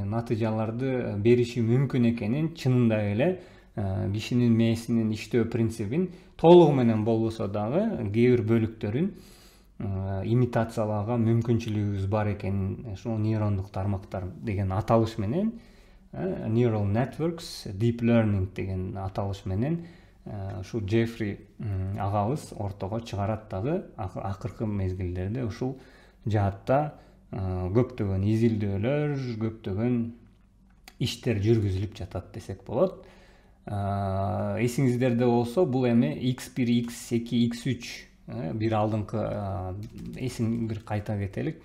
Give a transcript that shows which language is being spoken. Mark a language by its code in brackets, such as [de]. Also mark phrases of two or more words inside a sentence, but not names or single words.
[ky] натыйжаларды бериши мүмкүн экенин, чынында эле кишинин мээсинин иштөө принцибин толугу менен болбосо дагы кээ бир бөлүктөрүн имитациялаага мүмкүнчүлүгүбүз бар экенин ушул нейрондук тармактар деген аталыш менен, [en] neural networks, deep learning [ky] деген аталыш менен ушул Джеффри агабыз ортого чыгарат дагы. Акыркы мезгилдерде ушул жаатта көптөгөн изилдөөлөр, көптөгөн иштер жүргүзүлүп жатат десек болот. Эсиңиздерде болсо, бул эми X1, X2, X3 бир алдыңкы эсин бир кайта кетелик.